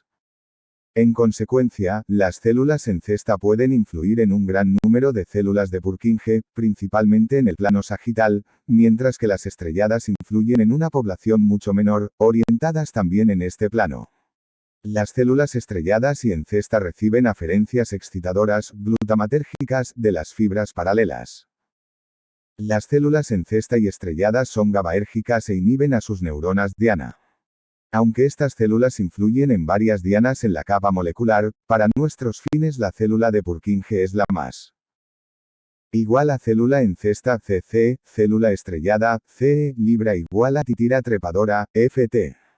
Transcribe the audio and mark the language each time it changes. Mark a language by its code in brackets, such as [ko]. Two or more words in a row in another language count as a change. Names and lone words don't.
[es] En consecuencia, las células en cesta pueden influir en un gran número de células de Purkinje, principalmente en el plano sagital, mientras que las estrelladas influyen en una población mucho menor, orientadas también en este plano. Las células estrelladas y en cesta reciben aferencias excitadoras, glutamatérgicas, de las fibras paralelas. Las células en cesta y estrelladas son GABAérgicas e inhiben a sus neuronas diana. Aunque estas células influyen en varias dianas en la capa molecular, para nuestros fines la célula de Purkinje es la más igual a célula en cesta CC, célula estrellada, CE, libra igual a titira trepadora, FT.